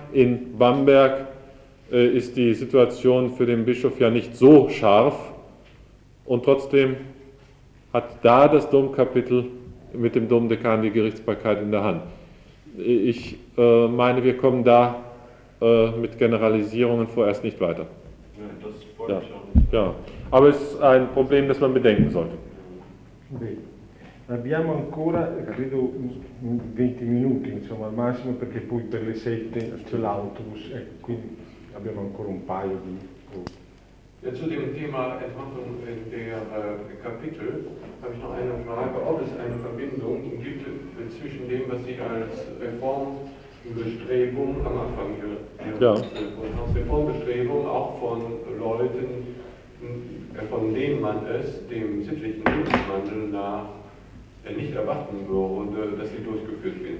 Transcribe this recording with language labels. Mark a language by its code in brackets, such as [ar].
[de] In Bamberg ist die Situation für den Bischof ja nicht so scharf und trotzdem hat da das Domkapitel mit dem Domdekan die Gerichtsbarkeit in der Hand. Ich meine, wir kommen da mit Generalisierungen vorerst nicht weiter. Ja, das ja. Aber es ist ein Problem, das man bedenken sollte. [it] Abbiamo ancora, credo, 20 minuti, insomma, al massimo, perché poi per le 7 c'è l'autobus, quindi abbiamo ancora un paio di... [de] Ja, zu dem Thema Entwandlung der Kapitel habe ich noch eine Frage, ob es eine Verbindung gibt zwischen dem, was Sie als Reformbestrebung am Anfang hier als Reformbestrebung auch von Leuten, von denen man es dem sittlichen Lebenswandel nach nicht erwarten würde, dass sie durchgeführt werden.